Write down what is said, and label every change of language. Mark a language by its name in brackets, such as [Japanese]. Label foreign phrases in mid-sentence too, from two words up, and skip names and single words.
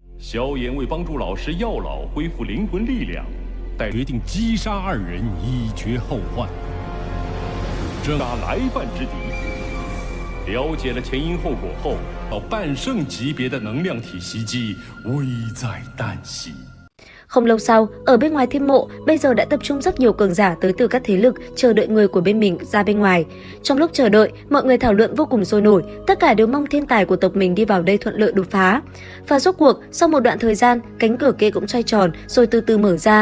[Chinese] 萧炎为帮助老师药老恢复灵魂力量，决定击杀二人以绝后患。这打来犯之敌，了解了前因后果后，到半圣级别的能量体袭击危在旦夕。 [Vietnamese] Không lâu sau, ở bên ngoài thiên mộ, bây giờ đã tập trung rất nhiều cường giả tới từ các thế lực chờ đợi người của bên mình ra bên ngoài. Trong lúc chờ đợi, mọi người thảo luận vô cùng sôi nổi, tất cả đều mong thiên tài của tộc mình đi vào đây thuận lợi đột phá. Và rốt cuộc, sau một đoạn thời gian, cánh cửa kia cũng xoay tròn rồi từ từ mở ra.